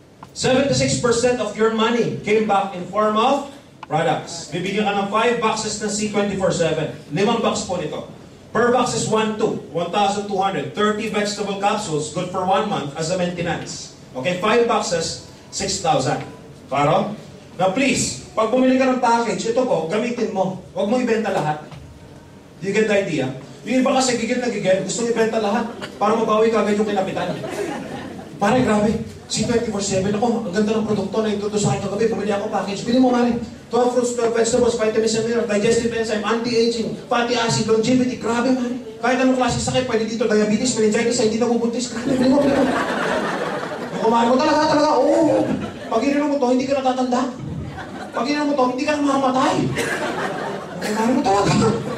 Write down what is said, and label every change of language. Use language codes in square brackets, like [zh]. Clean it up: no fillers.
[en] 76% of your money came back in form of products. [tl] Bibigyan ka ng 5 boxes ng C24/7. 5 box po nito. Per box is 1,200. [en] 30 vegetable capsules, good for 1 month as a maintenance. Okay, 5 boxes, 6,000. Klaro? [tl] Now please, pag bumili ka ng package, ito po, gamitin mo. Huwag mo ibenta lahat. [en] Do you get the idea? [tl] Yung iba kasi gigil na gigil, gusto ibenta lahat para mabawi ka agad yung kinapitan. Pare, grabe. C24/7 ako, ang ganda ng produkto na ituto sa akin kagabi. Bumili ako package. Bili mo, mali. [en] 12 fruits, 12 vegetables, vitamins and minerals, digestive enzyme, anti-aging, fatty acid, longevity. [tl] Grabe, mali. Kahit anong klase sakit, pwede dito, diabetes, meningitis, hindi na bubuntis. Grabe, bili mo, bili mo. Yung kumain mo talaga, oo. Pag ininom mo to, hindi ka natatanda. Pag ininom mo to, hindi ka na mamamatay. Kumain mo talaga.